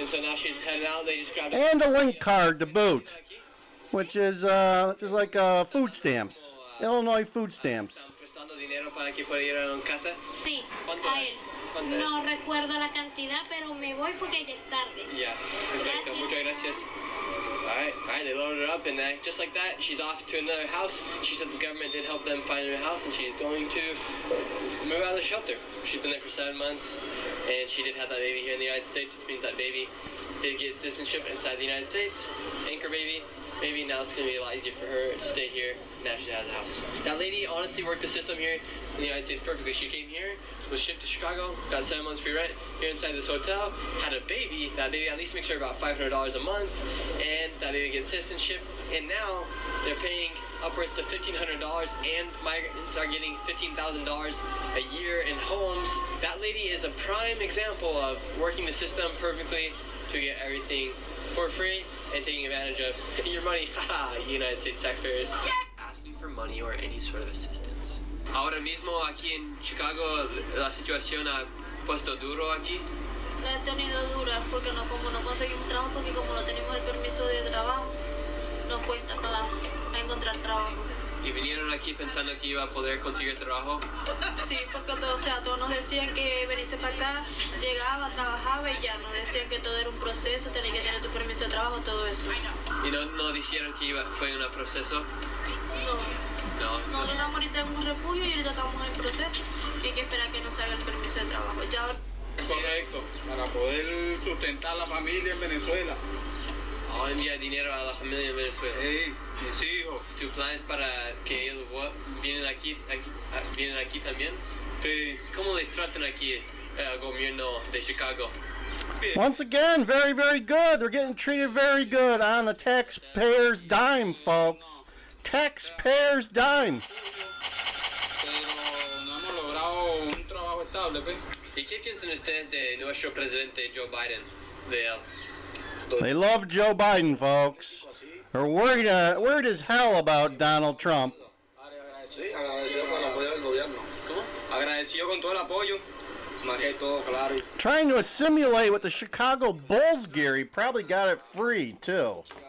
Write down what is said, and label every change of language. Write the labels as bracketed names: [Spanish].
[English] And so now she's heading out. They just grabbed And a link card to boot, which is just like food stamps, Illinois food stamps. [Spanish] prestando dinero para que pueda ir a una casa. Sí, ¿Cuánto a es? él. ¿Cuánto No recuerdo la cantidad, pero me voy porque ya es tarde. Yeah, perfecto. Gracias. Muchas gracias. [English] Alright, they loaded her up, and just like that, she's off to another house. She said the government did help them find a new house, and she's going to move out of the shelter. She's been there for 7 months, and she did have that baby here in the United States, which means that baby did get citizenship inside the United States. Anchor baby. Maybe now it's going to be a lot easier for her to stay here. Now she has a house. That lady honestly worked the system here in the United States perfectly. She came here, was shipped to Chicago, got 7 months free rent here inside this hotel, had a baby. That baby at least makes her about $500 a month, and that baby gets citizenship. And now they're paying upwards to $1,500, and migrants are getting $15,000 a year in homes. That lady is a prime example of working the system perfectly to get everything for free and taking advantage of your money, haha, United States taxpayers. Asking for money or any sort of assistance. [Spanish] Ahora mismo aquí en Chicago la situación ha puesto duro aquí. La he tenido dura porque como no conseguimos trabajo, porque como no tenemos el permiso de trabajo, nos cuesta para encontrar trabajo. Y vinieron aquí pensando que iba a poder conseguir trabajo. Sí, porque todos nos decían que venirse para acá, llegaba, trabajaba y ya, nos decían que todo era un proceso, tenías que tener tu permiso de trabajo, todo eso. Y no dijeron que fue un proceso. No. Nosotros estamos ahorita en un refugio y ahorita estamos en proceso, que hay que esperar que nos salga el permiso de trabajo. Ya. Correcto, para poder sustentar la familia en Venezuela. Ahora envía dinero a la familia en Venezuela. Hey, mis hijos. ¿Tu plan es para que ellos vienen aquí también? Sí. ¿Cómo les tratan aquí el gobierno de Chicago? [English] Once again, very, very good. They're getting treated very good on the taxpayer's dime, folks. Taxpayer's dime. [Spanish] Pero no hemos logrado un trabajo estable, pues. ¿Y qué piensan ustedes de nuestro presidente Joe Biden? De él? [English] They love Joe Biden, folks. They're worried as hell about Donald Trump. [Spanish] Sí, agradecido por el apoyo del gobierno. ¿Cómo? Agradecido con todo el apoyo. Más que todo, claro. [English] Trying to assimilate with the Chicago Bulls gear. He probably got it free, too.